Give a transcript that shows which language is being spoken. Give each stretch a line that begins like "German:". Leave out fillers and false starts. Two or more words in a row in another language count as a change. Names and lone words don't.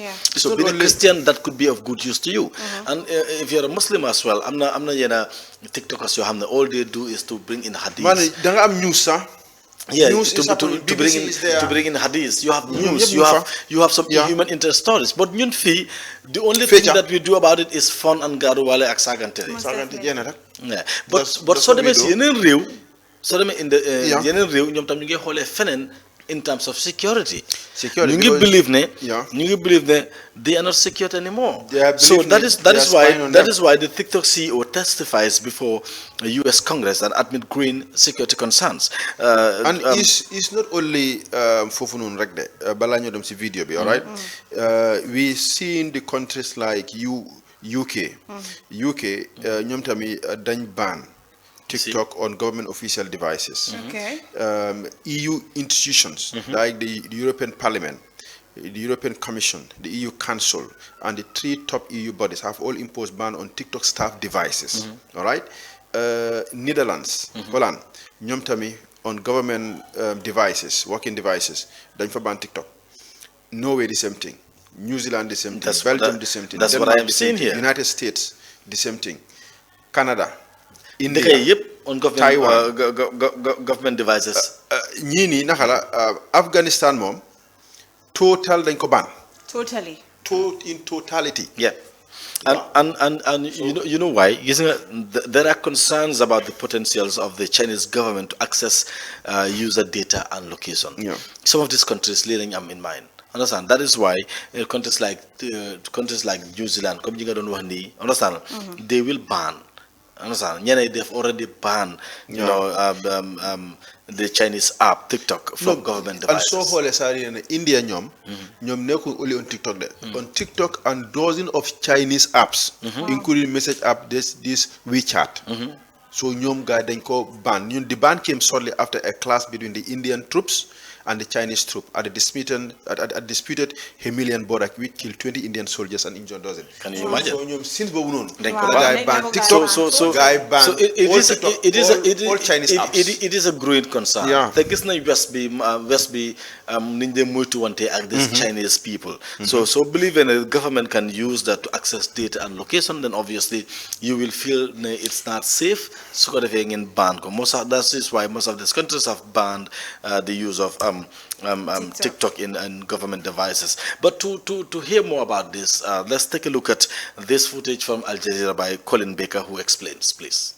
English: So being a Christian, that could be of good use to you. And if you're a Muslim as well, I'm not TikTokers, all they do is to bring in hadith. Yeah, to bring in hadiths. You have news. You have some human interest stories. But the only thing that we do about it is fun and
Wolof: garuwale ak sagante. Yeah.
English: But so
Wolof: dem ci yeneen réew, so dem
English: in the
Wolof: yeneen réew ñoom tam ñu ngi xoolee feneen
English: in terms of security. You believe they are not secured anymore. So that is why the TikTok CEO testifies before the U.S. Congress and admit green security concerns. And it's not only
Wolof: fofu non rek de bala ñu dem ci video bi,
English: all right? We seen the countries like UK
Wolof: ñoom tamit dañ
English: ban TikTok on government official devices. EU institutions like the European Parliament, the European Commission, the EU Council, and the 3 top EU bodies have all imposed ban on TikTok staff devices. All right? Netherlands, Holland,
Wolof: ñoom tamit
English: on government devices, working devices,
Wolof: dañ fa ban TikTok.
English: Norway the same thing. New Zealand the same thing. Belgium the same thing. That's what I am saying here. United States the same thing. Canada, India, on government, Taiwan, government devices.
Wolof: ñii nii Afghanistan moom total dañ ko ban.
English: Totally. In totality. Yeah. And you know why? There are concerns about the potentials of the Chinese government to access user data and location. Some of these countries leading them in mind. Understand? That is why countries like New Zealand, understand? They will ban. Understand? They've already banned, the Chinese app TikTok from government devices. And so India
Wolof: ñoom nekkul
English: only on TikTok de. On TikTok and dozens of Chinese apps, including message app, this WeChat.
Wolof: So ñoom ga dañ ko ban.
English: The ban came shortly after a clash between the Indian troops and the Chinese troop at a disputed Himalayan border, which killed 20 Indian soldiers and injured dozens. Can you imagine? So since
Wolof: boobu noonu, guy
English: ban TikTok, guy ban all Chinese apps. It is a growing concern. Yeah.
Wolof: The gis nañ West bi niñ de moytu wante ak
English: these Chinese people. So believe in the government can use that to access data and location, then obviously you will feel it's not safe.
Wolof: So ko defee ngeen ban ko.
English: That is why most of these countries have banned the use of TikTok in government devices. But to hear more about this, let's take a look at this footage from Al Jazeera by Colin Baker, who explains, please.